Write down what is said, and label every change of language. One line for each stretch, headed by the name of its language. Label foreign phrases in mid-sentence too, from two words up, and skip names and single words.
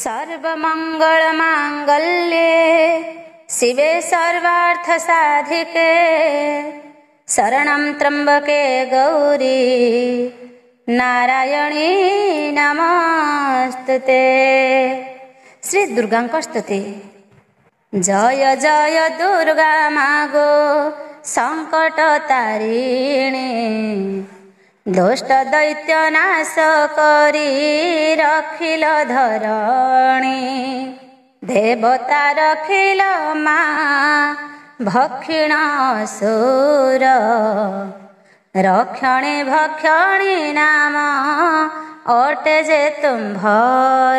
Sanskrit: सर्वमङ्गलमाङ्गल्ये शिवे सर्वार्थसाधिके शरणं त्र्यम्बके गौरी नारायणी नमस्तुते।
Odia: ଶ୍ରୀ ଦୁର୍ଗାଙ୍କ ସ୍ତୁତି। ଜୟ ଜୟ ଦୁର୍ଗା ମାଗୋ ସଙ୍କଟ ତାରିଣୀ, ଦୁଷ୍ଟ ଦୈତ୍ୟ ନାଶ କରି ରଖିଲ ଧରଣୀ। ଦେବତା ରଖିଲ ମା ଭକ୍ଷିଣ ଅସୁର, ରକ୍ଷଣୀ ଭକ୍ଷଣୀ ନାମ ଅଟେ ଯେ ତୁମ୍ଭର।